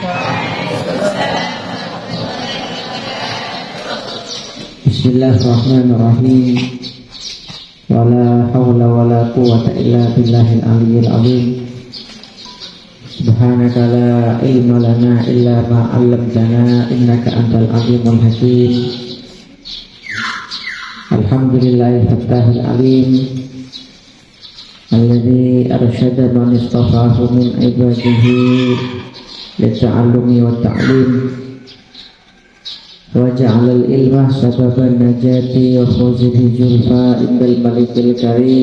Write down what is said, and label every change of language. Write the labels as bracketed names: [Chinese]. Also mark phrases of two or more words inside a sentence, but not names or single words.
[Arabic] بسم الله الرحمن الرحيم. ولا حول ولا قوة إلا بالله العلي العظيم. سبحانك لا علم لنا إلا ما علمتنا إنك أنت العليم الحكيم. الحمد لله الفتاح العليم الذي أرشد من استفاده من عباده للتعلم والتعليم وجعل العلم سبب نجاته وفوزه زلفى عند الملك الكريم.